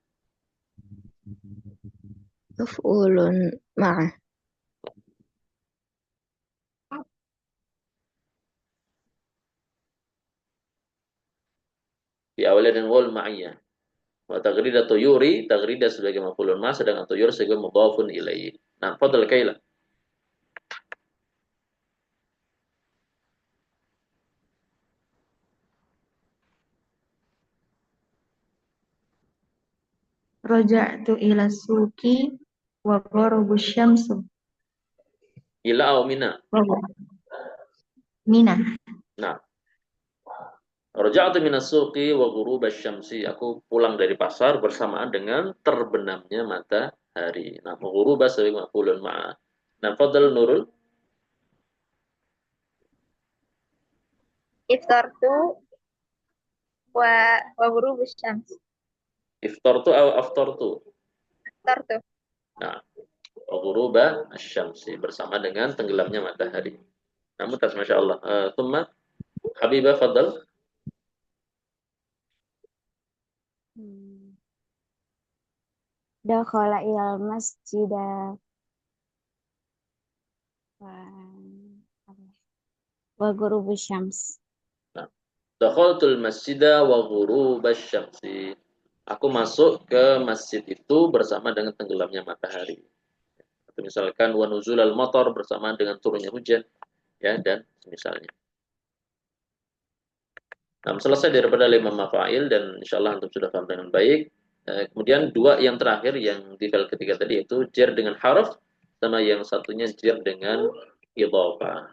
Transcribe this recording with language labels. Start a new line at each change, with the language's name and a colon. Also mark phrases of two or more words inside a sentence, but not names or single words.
Arabic: مفعول معه.
Indonesian: diawali dengan
Arabic: والمعية. وتغريد الطيور، تغريد sebagai مفعول مع sedangkan tuyur sebagai مضاف إليه.
Indonesian: Nah,
Arabic: fadhal kaila. رجعت إلى السوق وغرب الشمس. إلى أو من. Mina. Nah, رجعت من السوق وغروب الشمس.
Indonesian: Aku pulang dari pasar bersamaan dengan terbenamnya matahari. Nah, ghuruba sebagai
Arabic: مفعول مع.
Indonesian: Nah, fadhal Nurul.
Arabic: أفطرت وغروب الشمس. أفطرت أو أفطرت. Iftartu.
Indonesian: Nah,
Arabic: غروب الشمس
Indonesian: bersama dengan tenggelamnya matahari. Namun tas
Arabic: ما شاء الله.
Indonesian: Thumma Habibah fadal. Hmm.
Arabic: دخل إلى المسجد و وغروب الشمس. Nah, دخلت المسجد وغروب الشمس.
Indonesian: Aku masuk ke masjid itu bersama dengan tenggelamnya matahari. Atau misalkan
Arabic: ونزول المطر
Indonesian: bersamaan dengan turunnya hujan ya dan misalnya. Nah, selesai daripada 5 mafa'il dan insyaallah antum sudah paham dengan baik. Kemudian dua yang terakhir yang di file ketiga tadi itu jar dengan harf sama yang satunya jar dengan idhofah.